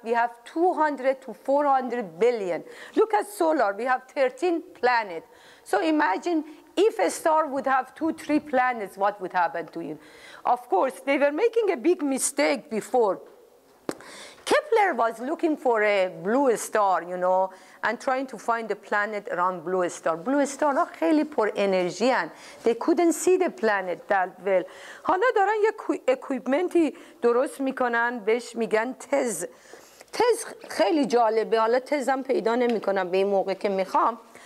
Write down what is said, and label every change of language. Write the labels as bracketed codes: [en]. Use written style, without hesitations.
[en] We have 200 to 400 billion. Look at solar, we have 13 planets. So imagine if a star would have 2, 3 planets, what would happen to it? Of course, they were making a big mistake before. Kepler was looking for a blue star, you know, and trying to find a planet around blue star. Blue star are [fa] خیلی پر انرژی هن. [en] They couldn't see the planet that well. [fa] حالا دارن یک اکویپمنتی درست میکنن بهش میگن تز. تز خیلی جالبه. حالا تزم پیدا نمیکنم به این موقع که میخوام.